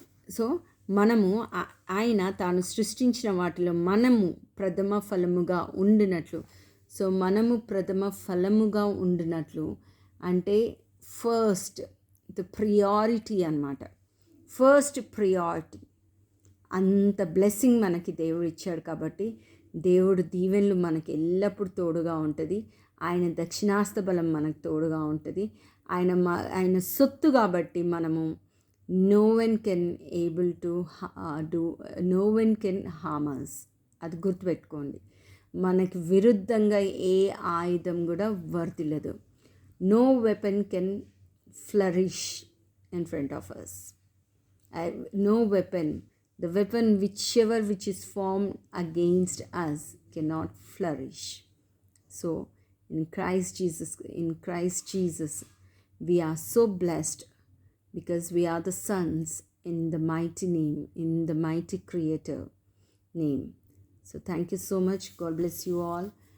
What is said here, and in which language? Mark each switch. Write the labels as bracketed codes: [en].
[te] So మనము ఆయన తాను సృష్టించిన వాటిలో మనము ప్రథమ ఫలముగా ఉండినట్లు, సో మనము ప్రథమ ఫలముగా ఉండినట్లు అంటే [en] first the priority [te] అన్నమాట. First priority. అంత బ్లెస్సింగ్ మనకి దేవుడు ఇచ్చాడు కాబట్టి దేవుడు దీవెనలు మనకి ఎల్లప్పుడూ తోడుగా ఉంటుంది. ఆయన దక్షిణాస్త బలం మనకు తోడుగా ఉంటుంది. ఆయన సొత్తు కాబట్టి మనము [en] no one can able to do, no one can harm us. [te] అది గుర్తుపెట్టుకోండి. మనకి విరుద్ధంగా ఏ ఆయుధం కూడా వర్తిల్లదు. [en] No weapon can flourish in front of us. No weapon, the weapon which is formed against us cannot flourish. So in Christ Jesus we are so blessed, because we are the sons in the mighty name, in the mighty Creator name. So thank you so much. God bless you all.